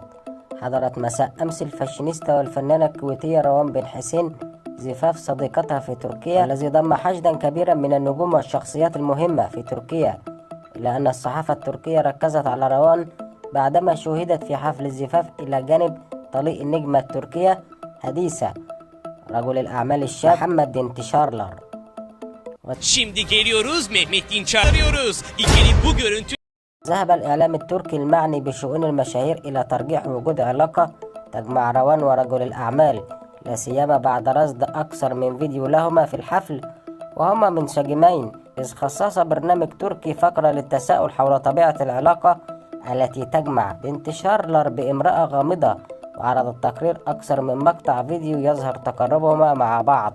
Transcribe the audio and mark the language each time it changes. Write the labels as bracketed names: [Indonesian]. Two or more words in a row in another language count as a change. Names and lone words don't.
[Arabic] حضرت مساء أمس الفاشينيستا والفنانة الكويتية روان بن حسين زفاف صديقتها في تركيا، الذي ضم حشدا كبيرا من النجوم والشخصيات المهمة في تركيا، إلا أن الصحافة التركية ركزت على روان بعدما شوهدت في حفل الزفاف إلى جانب طليق النجمة التركية هديسة رجل الأعمال الشاب محمد دينتشارلر. [Turkish] Şimdi geliyoruz, Mehmet Dinçer arıyoruz. İkili bu görüntü. [Arabic] ذهب الإعلام التركي المعني بشؤون المشاهير إلى ترجيح وجود علاقة تجمع روان ورجل الأعمال، لا سيما بعد رصد أكثر من فيديو لهما في الحفل وهما منسجمين، إذ خصص برنامج تركي فقرة للتساؤل حول طبيعة العلاقة التي تجمع دينتشارلر بامرأة غامضة، وعرض التقرير أكثر من مقطع فيديو يظهر تقربهما مع بعض.